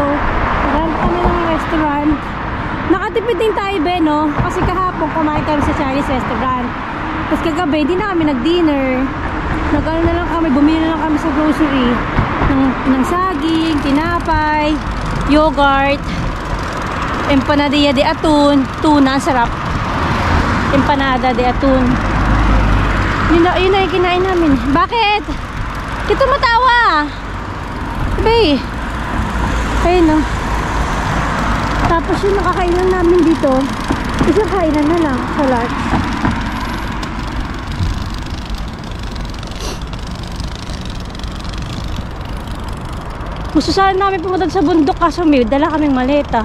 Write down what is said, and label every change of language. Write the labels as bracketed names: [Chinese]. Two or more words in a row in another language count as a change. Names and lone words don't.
[Filipino] Maghanap kami ng restaurant. Nakatipid din tayo, be, no? Kasi kahapon kumain kami sa [English] Chinese restaurant. [Filipino] Tapos kagabi, hindi na kami nag-dinner. Nag-ano na lang kami, bumili na lang kami sa grocery ng saging, tinapay, yogurt, [Spanish] empanadilla de atún, tuna, sarap. Empanada de atún. [Filipino] Yun na yung kinain namin. Bakit? Kito matawa. Be. Ayun, no? Tapos yung nakakainan namin dito, isang kainan na lang sa lunch. Gusto sana namin pumunta sa bundok kaso may dala kaming maleta.